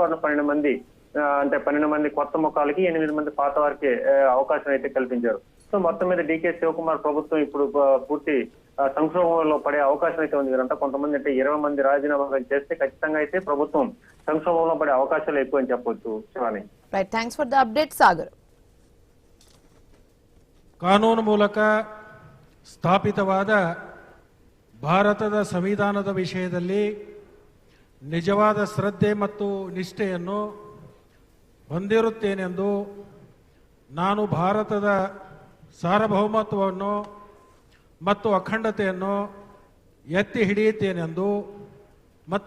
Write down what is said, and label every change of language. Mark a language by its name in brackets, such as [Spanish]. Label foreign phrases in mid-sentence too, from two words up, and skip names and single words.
[Telugu] వాళ్ళు 12 మంది కొత్త ముఖాలకి 8 మంది పాత వారికి అవకాశం అయితే కల్పించారు. సో మొత్తం మీద డికే శివకుమార్ ప్రభుత్వం ఇప్పుడు పూర్తి సంక్షోభంలో పడే అవకాశం అయితే ఉంది. వీరంతా కొంతమంది అంటే 20 మంది రాజీనామా చేస్తే ఖచ్చితంగా అయితే ప్రభుత్వం సంక్షోభంలో పడే అవకాశాలు ఎక్కువ అని చెప్పొచ్చు. శివాని, [English] Right, thanks for the update Sagar. [Kannada] ಕಾನೂನು ಮೂಲಕ ಸ್ಥಾಪಿತವಾದ ಭಾರತದ ಸಂವಿಧಾನದ ವಿಷಯದಲ್ಲಿ ನಿಜವಾದ ಶ್ರದ್ಧೆ ಮತ್ತು ನಿಷ್ಠೆಯನ್ನು ಹೊಂದಿರುತ್ತೇನೆಂದು ನಾನು ಭಾರತದ ಸಾರ್ವಭೌಮತ್ವವನ್ನು ಮತ್ತು ಅಖಂಡತೆಯನ್ನು ಎತ್ತಿ ಹಿಡಿಯುತ್ತೇನೆಂದು ಮತ್ತು